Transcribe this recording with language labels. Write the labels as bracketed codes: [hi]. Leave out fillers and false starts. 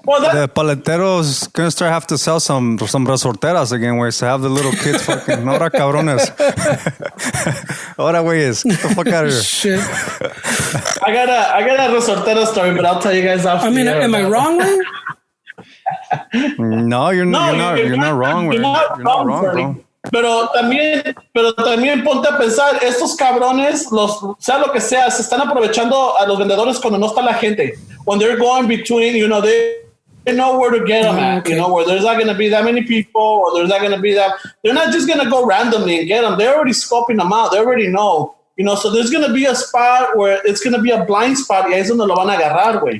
[en] the paleteros gonna start have to sell some resorteras again, where to have the little kids fucking. [es] Ahora cabrones. Ahora güeyes. [en] Get the fuck out of here. Shit. I got a resortero story, but I'll tell you guys after. I mean, am I wrong, man? No, you're not wrong, güey. You're not wrong, bro. [es] Pero también ponte a pensar, estos cabrones, sea lo que sea, se están aprovechando a los vendedores cuando no está la gente. [en] When they're going between, you know, they know where to get them at, okay. you know, where there's not going to be that many people, or there's not going to be that. They're not just going to go randomly and get them. They're already scoping them out. They already know. You know, so there's going to be a spot where it's going to be a blind spot, [es] y ahí es donde lo van a agarrar, güey.